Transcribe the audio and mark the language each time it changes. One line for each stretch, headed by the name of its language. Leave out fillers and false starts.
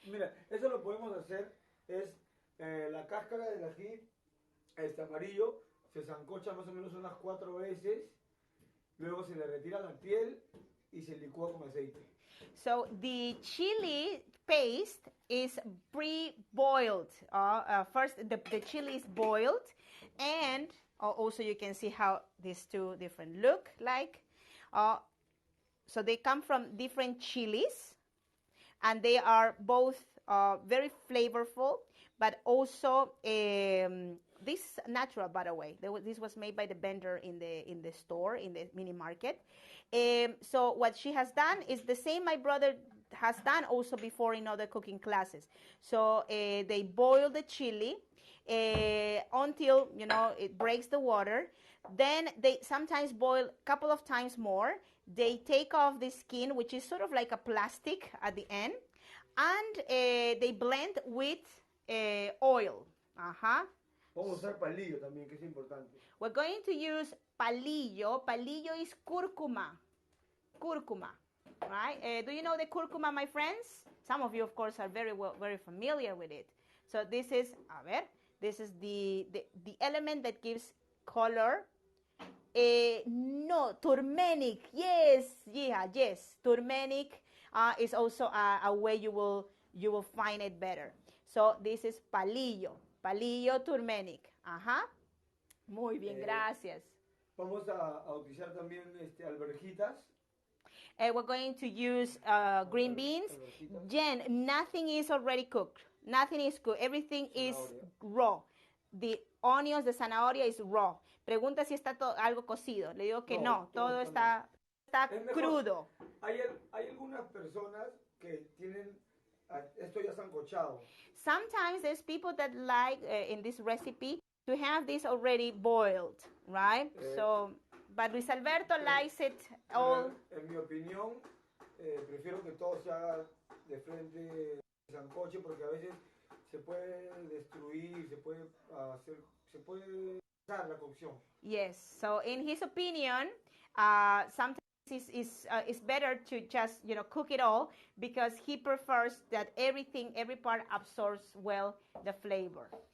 Spanish: Mira, eso lo podemos hacer, es la cáscara del ají amarillo, se sancocha más o menos unas 4 veces, luego se le retira la piel y se licúa con aceite.
English: So the chili paste is pre-boiled. First, the chili is boiled, and also you can see how these 2 different look like. So they come from different chilies, and they are both very flavorful. but also this natural, by the way. This was made by the vendor in the store, in the mini market. So what she has done is the same my brother has done also before in other cooking classes. So they boil the chili until it breaks the water. Then they sometimes boil a couple of times more. They take off the skin, which is sort of like a plastic at the end, and they blend with oil.
Spanish: Vamos a usar palillo también, que es importante.
English: We're going to use palillo. Palillo is curcuma. Curcuma, right? Do you know the curcuma, my friends? Some of you, of course, are very familiar with it. So this is, the element that gives color. No, turmeric. Yes, yeah, yes. Turmeric is also a way you will find it better. So this is palillo. Palillo turmeric.
Spanish: Muy bien, gracias. Vamos a utilizar también alverjitas.
English: We're going to use green beans. Jen, nothing is already cooked. Nothing is cooked. Everything is raw. The onions, the zanahoria is raw.
Spanish: Pregunta si está algo cocido. Le digo que no, todo está crudo. Hay algunas personas que tienen esto ya sancochado.
English: Sometimes there's people that like in this recipe to have this already boiled, right? But Luis Alberto likes it all.
Spanish: En mi opinión, prefiero que todo se haga de frente sancoche porque a veces se puede destruir, se puede pasar la cocción.
English: Yes, so in his opinion, sometimes it's better to just cook it all because he prefers that every part absorbs well the flavor.